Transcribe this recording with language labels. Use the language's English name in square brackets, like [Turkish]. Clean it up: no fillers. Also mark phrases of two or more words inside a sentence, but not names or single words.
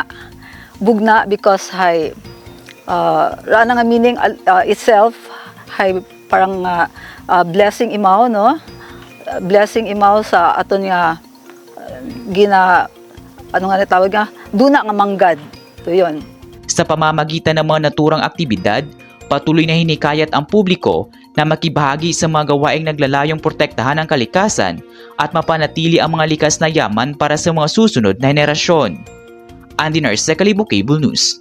[Aklanon] Bugna because hay rana nga [English] meaning itself [Aklanon] hay parang blessing imaw no. Blessing imaw sa aton nga tawag nga duna nga manggad. [Filipino] So yun. Sa pamamagitan ng mga naturang aktibidad, patuloy na hinikayat ang publiko na makibahagi sa mga gawaing naglalayong protektahan ang kalikasan at mapanatili ang mga likas na yaman para sa mga susunod na henerasyon. Andy Narce, Kalibo Cable News.